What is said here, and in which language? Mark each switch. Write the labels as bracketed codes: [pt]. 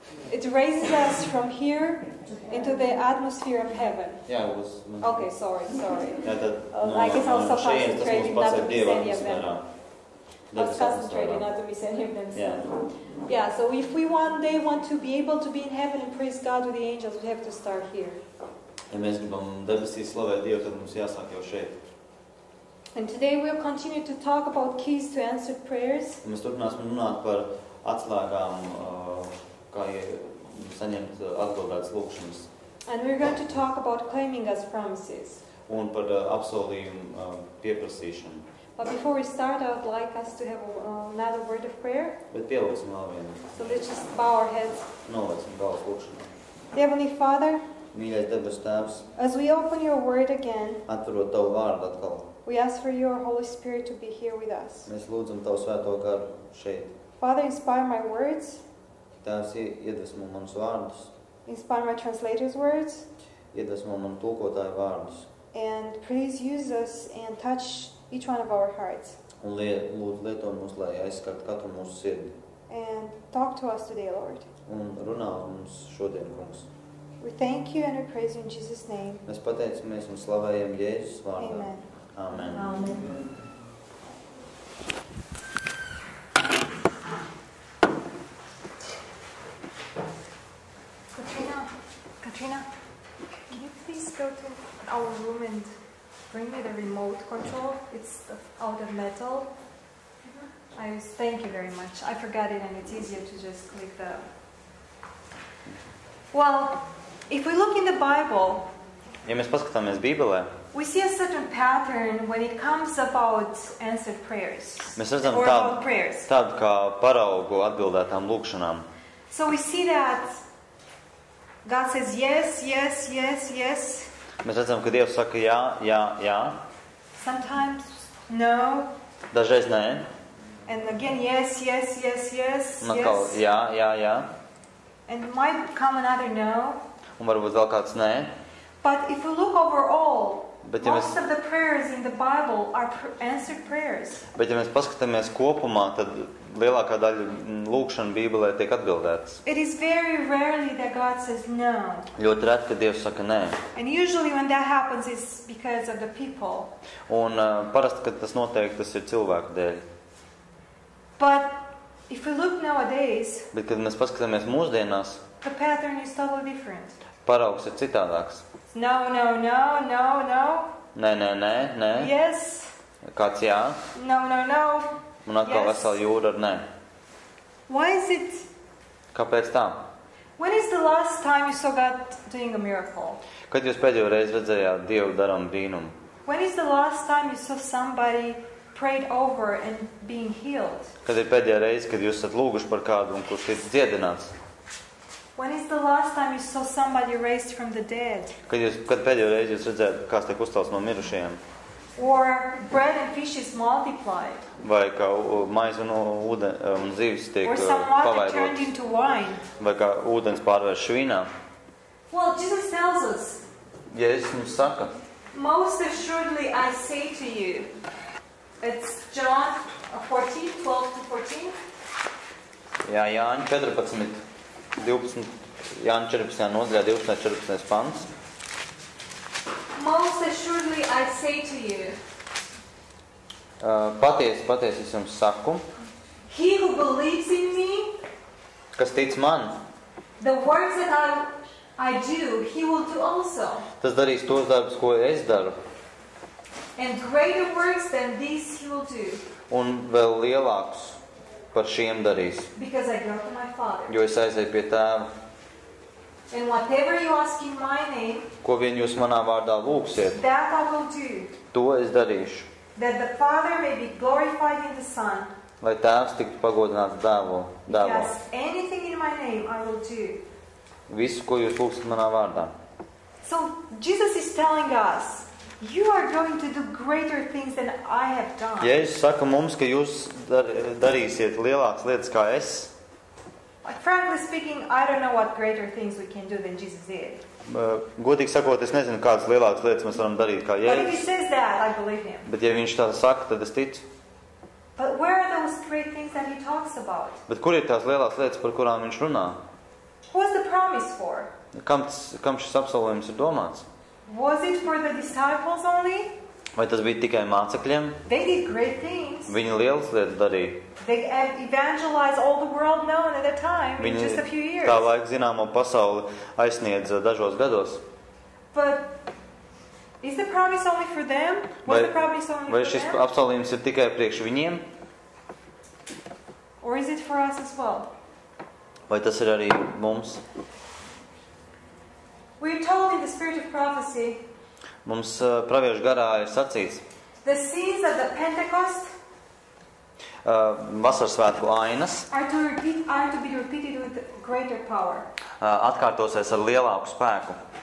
[en] it raises us from here into the atmosphere of heaven. Jā, it was mentioned. Okay, sorry. [lv] Jā, tad [en] I guess I was so [lv] šeit tas [en] concentrated [lv] mums [en] not to [lv] pasaka [en] miss [lv] Dieva [en] any of them. [lv] atmosfērā. [en] I was concentrated not to miss any of them. Yeah. Yeah, so if we one day want to be able to be in heaven and praise God with the angels, we have to start here. [lv] Ja mēs gribam debesīs slavēt Dievu, tad mums jāsāk jau šeit. [en] And today we'll continue to talk about keys to answered prayers. [lv] Mēs turpināsim runāt par atslēgām, kā saņemt atbildētas lūkšanas. [en] And we're going to talk about claiming God's promises. [lv] Un par apsolījumu pieprasīšanu. [en] But before we start, I would like us to have another word of prayer. [lv] Bet pieliksim vēl vienu. [en] So let's just bow our heads. [lv] Noliksim galvas lūkšanā. [en] Heavenly Father, [lv] Mīļais debes Tēvs, [en] as we open your word again, [lv] atverot Tavu vārdu atkal, [en] we ask for your Holy Spirit to be here with us. [lv] mēs lūdzam Tavu svēto garu šeit. [en] Father, inspire my words, [lv] Tēvs, iedvesmo manus vārdus, [en] inspire my translator's words, [lv] iedvesmo manu tulkotāju vārdus. [en] and please use us and touch each one of our hearts. [lv] Un lūdzu lieto mūs, lai aizskart katru mūsu sirdi. [en] And talk to us today, Lord. [lv] Un runā uz mums šodien, kungs. [en] We thank you and we praise you in Jesus' name. [lv] Mēs pateicamies un slavējam Jēzus vārdā. [en] Amen. Amen. Amen. Katrina, can you please go to our room and bring me the remote control? It's out of metal. Thank you very much. I forgot it and it's easier to just click the... Well, if we look in the Bible, [lv] Ja mēs paskatāmies Bībelē, [en] we see a certain pattern when it comes about answered prayers. [lv] mēs redzam [en] Or about prayers. [lv] tādu kā paraugu atbildētām lūkšanām. [en] So we see that God says yes, yes, yes, yes. [lv] Mēs redzam, ka Dievs saka jā, jā, jā. [en] Sometimes no. [lv] Dažreiz nē. [en] And again yes, yes, yes, yes, [lv] Un atkal [en] yes. [lv] jā, jā, jā. [en] And might come another no. [lv] Un varbūt vēl kāds nē. [en] But if you look overall, [lv] Bet ja [en] most of the prayers in the Bible are answered prayers. [lv] Bet ja mēs paskatāmies kopumā, tad lielākā daļa lūkšana Bībelē tiek atbildētas. [en] It is very rarely that God says no. [lv] Ļoti reti, ka Dievs saka nē. [en] And usually when that happens, it's because of the people. [lv] Un parasti, kad tas notiek, tas ir cilvēku dēļ. [en] But if we look nowadays, [lv] Bet, kad mēs paskatāmies mūsdienās, [en] the pattern is totally different. [lv] paraugs ir citādāks. [en] No, no, no, no, no. [lv] Nē, nē, nē, nē. [en] Yes. [lv] Kāds jā. [en] No, no, no. [lv] Un atkal [en] Yes. [lv] vesela jūra ar nē. [en] Why is it? [lv] Kāpēc tā? [en] When is the last time you saw God doing a miracle? [lv] Kad jūs pēdējo reizi redzējāt Dievu darām brīnumu? [en] When is the last time you saw somebody prayed over and being healed? [lv] Kad ir pēdējā reize, kad jūs esat lūguši par kādu un kurš ir dziedināts? [en] When is the last time you saw somebody raised from the dead? [lv] Kad pēdējo reizi jūs redzējāt, kāds tiek uzcelts no mirušajiem? [en] Or bread and fish is multiplied? [lv] Vai kā maize un zivis tiek [en] Or some water turned [lv] pavairotas? [en] into wine? [lv] Vai kā ūdens pārvērš vīnā? [en] Well, Jesus tells us, [lv] Jēzus mums saka, [en] most assuredly I say to you. It's John 14, 12 to 14. [lv] jā, Jāņa 14, 12, Jāņa 14. nodaļā 12. 14. pants. [en] Most assuredly I say to you, [lv] Patiesi es jums saku, [en] he who believes in me, [lv] kas tic man, [en] the works that I do, he will do also. [lv] tas darīs tos darbus, ko es daru, [en] And greater works than these he will do, [lv] un vēl lielākus par šiem darīs, [en] because I go to my Father. [lv] jo es aizēju pie tēva. [en] And whatever you ask in my name, [lv] Ko vien jūs manā vārdā lūgsiet, [en] that I will do, [lv] to es darīšu, [en] that the Father may be glorified in the Son. [lv] lai tēvs tiktu pagodināts dēlā. [en] Yes, anything in my name I will do. [lv] Visu, ko jūs lūgsiet manā vārdā. [en] So Jesus is telling us, you are going to do greater things than I have done. [lv] Jēzus saka mums, ka jūs darīsiet lielākas lietas kā es. [en] Like, frankly speaking, I don't know what greater things we can do than Jesus did. [lv] Godīgi sakot, es nezinu, kādas lielākas lietas mēs varam darīt kā [en] But if he [lv] Jēzus. [en] says that, I believe him. [lv] Bet ja viņš tā saka, tad es ticu. [en] But where are those great things that he talks about? [lv] Bet kur ir tās lielās lietas, par kurām viņš runā? [en] What's the promise for? [lv] Kam šis apsolījums ir domāts? [en] Was it for the disciples only? [lv] Vai tas bija tikai mācekļiem? [en] They did great things. [lv] Viņi lielas lietas darīja. [en] They evangelized all the world known at that time in just a few [lv] Viņi [en] years. [lv] tā laika zināmo pasauli aizsniedz dažos gados. [en] But is the promise only for them? Was the promise only [lv] Vai [en] for [lv] šis [en] them? [lv] apsolījums ir tikai priekš viņiem? [en] Or is it for us as well? [lv] Vai tas ir arī mums? [en] We're told in the spirit of prophecy, [lv] Mums praviešu garā ir sacīts, [en] the scenes of the Pentecost [lv] vasaras svētku ainas [en] are to be repeated with greater power. [lv] atkārtosies ar lielāku spēku.